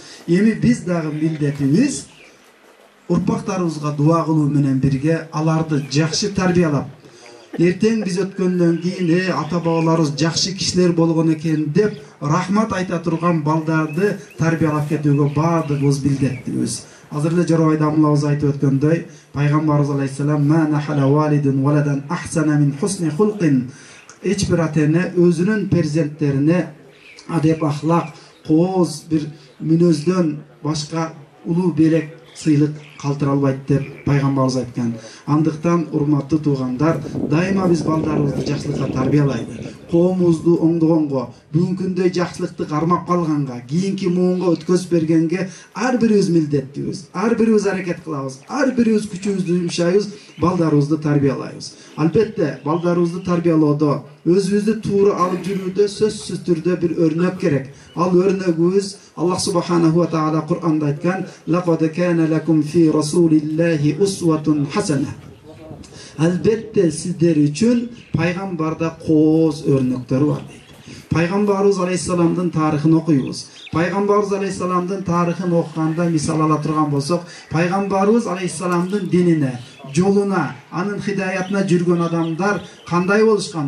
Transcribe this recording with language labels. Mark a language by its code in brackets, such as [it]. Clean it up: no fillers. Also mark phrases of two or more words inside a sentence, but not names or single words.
[ky] Эми биз дагы милдетибиз урпактарыбызга дуа кылуу менен бирге аларды жакшы тарбиялап, эртең биз өткөндөн кийин ата бабаларыбыз жакшы кишилер болгон экен деп рахмат айта турган балдарды тарбиялап кетүүгө баардыгыбыз милдеттибиз. Азыр эле Жоробай дамылыбыз айтып өткөндөй, пайгамбарыбыз алейхиссалам [ar] ما نحل والد ولدا أحسن من حسن خلق. [ky] Эч бир ата-эне өзүнүн перзенттерине адеп, ахлак, кооз бир мүнөздөн башка улуу белек сыйлык калтыра албайт деп пайгамбарыбыз айткан. Андыктан урматтуу туугандар, дайыма биз балдарыбызды жакшылыкка тарбиялайлы. Коомубузду оңдогонго, бүгүнкүндөй жакшылыкты кармап калганга, кийинки муунга өткөзүп бергенге ар бирибиз милдеттибиз. Ар бирибиз аракет кылабыз. Ар бирибиз күчүбүздү жумшайбыз, балдарыбызды тарбиялайбыз. Албетте, балдарыбызды тарбиялоодо өзүбүздү туура алып жүрүүдө сөзсүз түрдө бир өрнөк керек. Ал өрнөгүбүз Аллах [ar] سبحانه وتعالى [ky] Кур'анда айткан: [ar] "لقد كان لكم في رسول الله أسوة حسنة." [ky] Албетте сиздер үчүн пайгамбарда кооз өрнөктөр бар дейт. Пайгамбарыбыз алейхиссаламдын тарыхын окуйбуз. Пайгамбарыбыз алейхиссаламдын тарыхын окуганда мисал ала турган болсок, пайгамбарыбыз алейхиссаламдын динине, жолуна, анын хидаятына жүргөн адамдар кандай болушкан?